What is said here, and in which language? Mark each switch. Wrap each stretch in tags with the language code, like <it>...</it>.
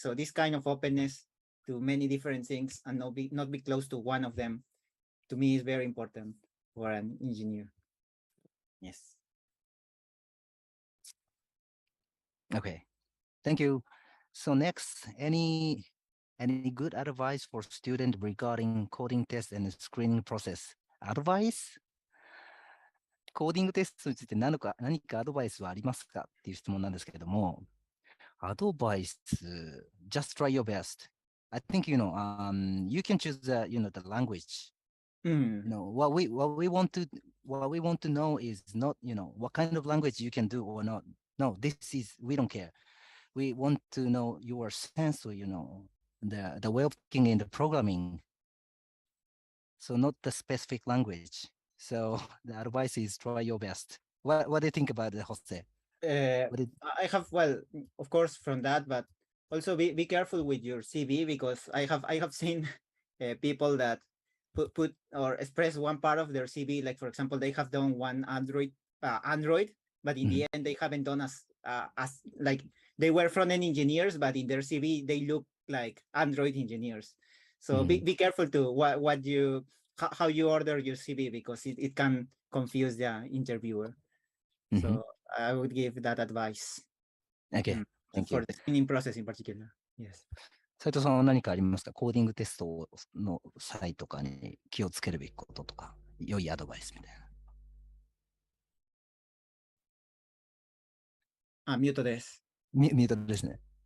<en>So this kind of openness to many different things and not be close to one of them, to me, is very important for an engineer. Yes. Okay, thank you. So next, any good advice for student regarding coding test and screening process? Advice?</en> <ja>コーディングテストについて何かアドバイスはありますかっていう質問なんですけれども、アドバイス、</ja> <en>just try your best. I think, you can choose the language. What we want to know is not, what kind of language you can do or not. No, we don't care. We want to know your sense or, the way of thinking in the programming. So not the specific language. So the advice is try your best. What do you think about it, Jose? I have, well, of course, from that, but also be careful with your CV, because I have seen people that put or express one part of their CV, like, for example, they have done one Android, but in the end they haven't done as like, they were front-end engineers, but in their CV they look like Android engineers. So be careful to how you order your CV, because it can confuse the interviewer. So I would give that advice. Okay, thank you. For the screening process in particular. Yes.</en> <ja>斉藤さんは何かありますか？コーディングテストの際とかに気をつけるべきこととか、良いアドバイスみたいな。ミュートです。ミュートですね。</ja>